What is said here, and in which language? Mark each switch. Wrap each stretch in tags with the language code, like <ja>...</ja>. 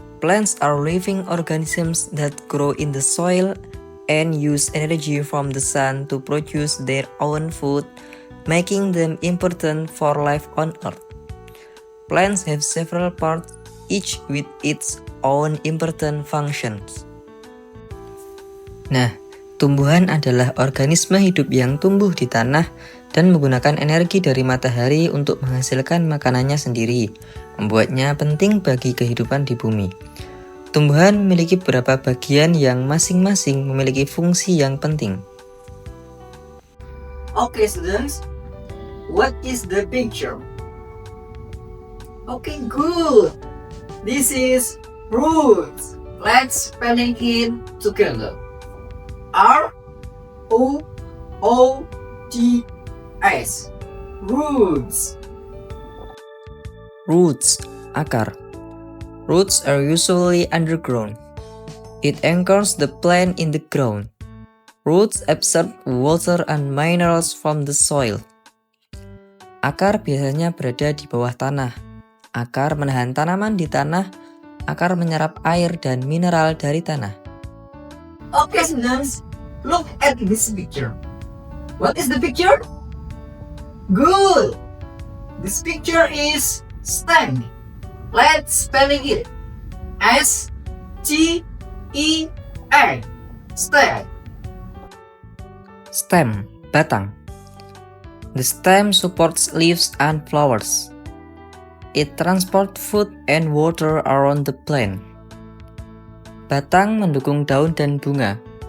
<en>Plants are living organisms that grow in the soil and use energy from the sun to produce their own food, making them important for life on Earth. Plants have several parts, each with its own important functions.</en> <id>Nah, tumbuhan adalah organisme hidup yang tumbuh di tanah dan menggunakan energi dari matahari untuk menghasilkan makanannya sendiri, membuatnya penting bagi kehidupan di bumi. Tumbuhan memiliki beberapa bagian yang masing-masing memiliki fungsi yang penting.</id> <en>Okay, students. What is the picture? Okay, good. This is roots. Let's spelling it together. R-O-O-T-S. Roots. Roots, akar. Roots are usually underground. It anchors the plant in the ground. Roots absorb water and minerals from the soil.</en> <id>Akar biasanya berada di bawah tanah. Akar menahan tanaman di tanah. Akar menyerap air dan mineral dari tanah.</id> <en>Okay, students, look at this picture. What is the picture? Good. This picture is stem. Let's spelling it. S-T-E-M. Stem. Stem, batang. The stem supports leaves and flowers. It transports food and water around the plant.</en> <id>Batang mendukung daun dan bunga.</id>